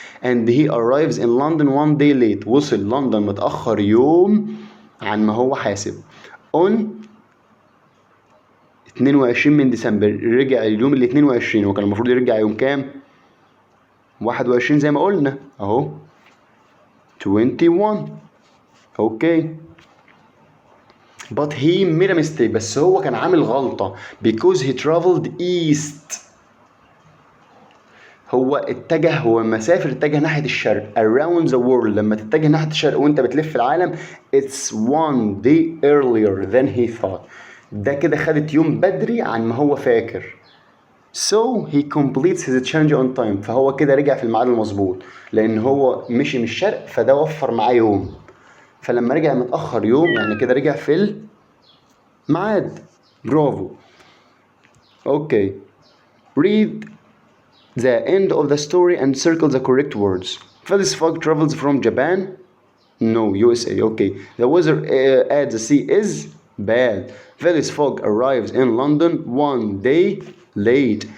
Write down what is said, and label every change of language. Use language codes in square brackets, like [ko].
[en] And he arrives in London 1 day late. [ar] وصل لندن متأخر يوم عن ما هو حاسب. [en] On 22 [ar] من ديسمبر. رجع اليوم ال 22. وكان المفروض يرجع يوم كام؟ 21 زي ما قلنا اهو. [en] 21. Okay. But he made a mistake. [ar] بس هو كان عامل غلطة [en] because he traveled east. [ar] هو مسافر اتجه ناحية الشرق. [en] Around the world. [ar] لما تتجه ناحية الشرق وانت بتلف العالم, [en] it's 1 day earlier than he thought. [ar] ده كده خدت يوم بدري عن ما هو فاكر. [en] So he completes his challenge on time. [ar] فهو كده رجع في الميعاد المظبوط, لأن هو مشي من الشرق فده وفر معاه يوم. فلما رجع متأخر يوم يعني كده رجع في الميعاد. برافو. Okay. [en] Read the end of the story and circle the correct words. Phileas Fogg travels from Japan. No, USA. Okay. The weather at the sea is bad. Phileas Fogg arrives in London 1 day late.